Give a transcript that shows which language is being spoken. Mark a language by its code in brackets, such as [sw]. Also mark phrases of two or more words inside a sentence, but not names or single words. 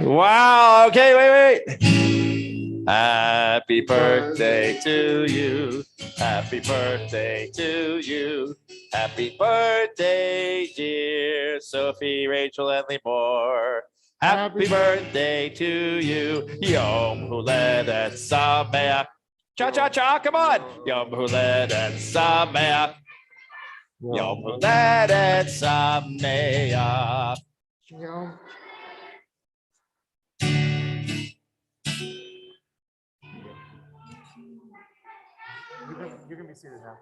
[en] Wow. Okay, wait. Happy birthday to you. Happy birthday to you. Happy birthday, dear Sophie, Rachel, and Limor. Happy birthday to you. [he] יום הולדת שמח. [en] Cha-cha-cha, come on. [he] יום הולדת שמח. יום הולדת שמח. Yom. [en] You can be seated now.